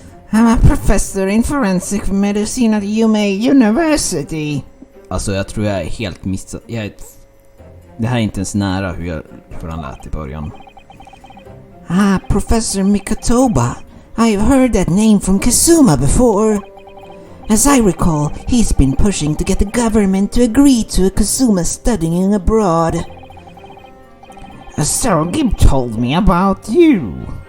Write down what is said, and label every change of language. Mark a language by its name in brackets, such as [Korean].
[English] I'm a professor in forensic medicine at Yumei University. [Swedish] Alltså jag tror jag är helt missad. Det här är inte ens nära hur han lät i början. [English] Professor Mikotoba. I've heard that name from Kazuma before. As I recall, he's been pushing to get the government to agree to Kazuma studying abroad. So Gib told me about you.